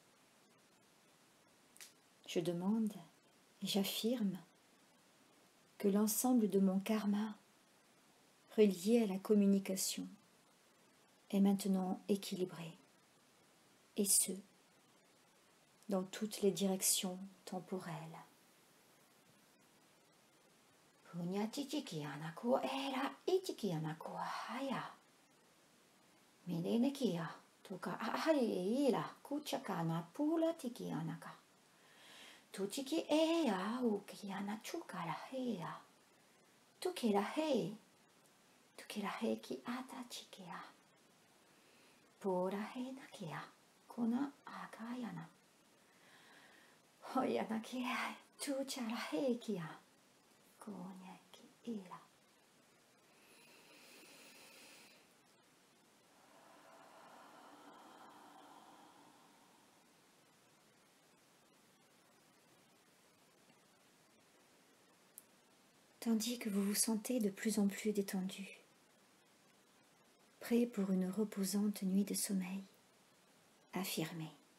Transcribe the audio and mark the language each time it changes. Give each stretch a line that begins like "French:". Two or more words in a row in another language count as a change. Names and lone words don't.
French: Je demande et j'affirme que l'ensemble de mon karma relié à la communication est maintenant équilibré, et ce, dans toutes les directions temporelles. Punya chichiki ana ko era ichiki ana ko haya. Menene kia toka ahari ira kuchaka na pula tiki anaka. Tuchiki ea ukiana chukara hea. Tukira he. Tukira he ki ata chikia. Pora he na kia. Kona akayana. Hoyana kia. Tuchara he kia. Konya ki ira. Tandis que vous vous sentez de plus en plus détendu, prêt pour une reposante nuit de sommeil, affirmez.